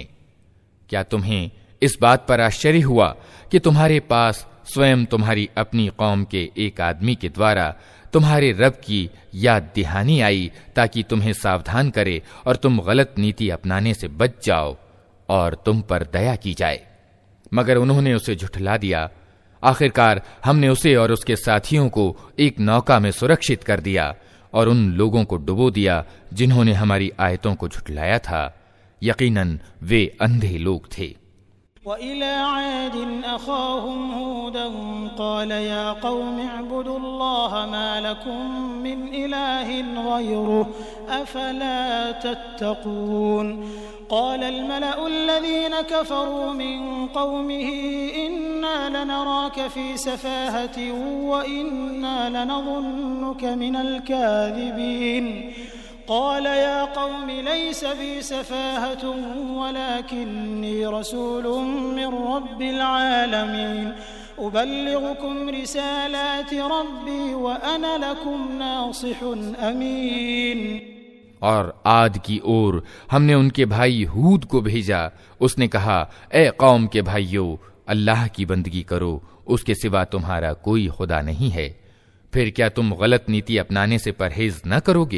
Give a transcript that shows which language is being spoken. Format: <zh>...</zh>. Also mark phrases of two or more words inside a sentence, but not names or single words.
<hi>क्या तुम्हें इस बात पर आश्चर्य हुआ कि तुम्हारे पास स्वयं तुम्हारी अपनी कौम के एक आदमी के द्वारा तुम्हारे रब की याद दहानी आई ताकि तुम्हें सावधान करे और तुम गलत नीति अपनाने से बच जाओ और तुम पर दया की जाए? मगर उन्होंने उसे झुठला दिया। आखिरकार हमने उसे और उसके साथियों को एक नौका में सुरक्षित कर दिया और उन लोगों को डुबो दिया जिन्होंने हमारी आयतों को झुठलाया था। यकीनन वे अंधे लोग थे।</hi> <ar>وإلى عاد أخاهم هودا قال يا قوم اعبدوا الله ما لكم من إله غيره أفلا تتقون قال الملأ الذين كفروا من قومه إنا لنراك في سفاهة وإنا لنظنك من الكاذبين قال يا قوم ليس بي سفاهة ولكني رسول من رب العالمين أبلغكم رسالات ربي وأنا لكم ناصح أمين.</ar> <hi>और आद की ओर हमने उनके भाई हूद को भेजा। उसने कहा, ए कौम के भाइयों, अल्लाह की बंदगी करो, उसके सिवा तुम्हारा कोई खुदा नहीं है। फिर क्या तुम गलत नीति अपनाने से परहेज न करोगे?</hi>